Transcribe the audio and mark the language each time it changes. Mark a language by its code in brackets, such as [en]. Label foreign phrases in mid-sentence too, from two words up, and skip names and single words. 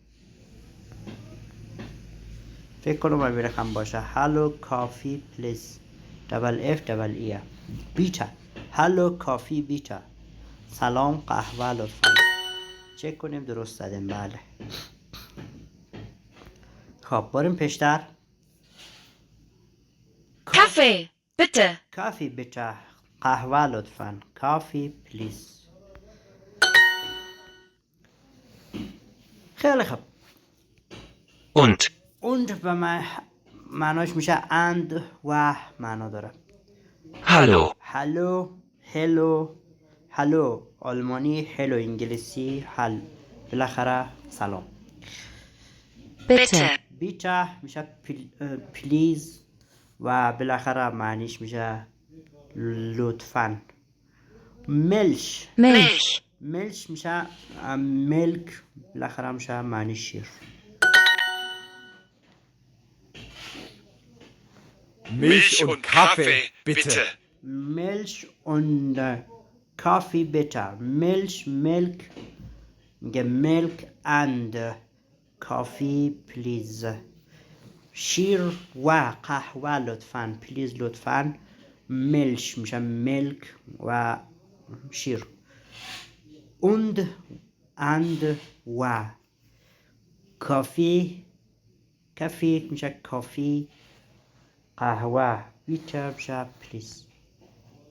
[fa] فکر کنم باید رقم باشه. [en] Hello coffee please, double f double e bitte. [de] Hallo Kaffee bitte, [fa] سلام قهوه لطفا. چک کنیم درست زدیم. بله. خب بریم پیشتر. [de] Kaffee, bitte. Kaffee bitte, [fa] قهوه لطفا. [en] coffee please. [fa] خیلی خوب. und به معناش میشه and و معنا داره. هلو آلمانی هلو، انگلیسی هل، بالاخره سلام. بیتا میشه پلیز و بالاخره معنیش میشه لطفاً. ملش میشه ملک، بالاخره میشه معنی شیر. [de] Milch und Kaffee, bitte. Milch und Kaffee bitte. Milch, [en] milk, milk and coffee please. [fa] شیر و قهوه لطفاً. please لطفاً. milch میشه milk و شیر. and و کافی میشه کافی، قهوه بیتر میشه پلیز.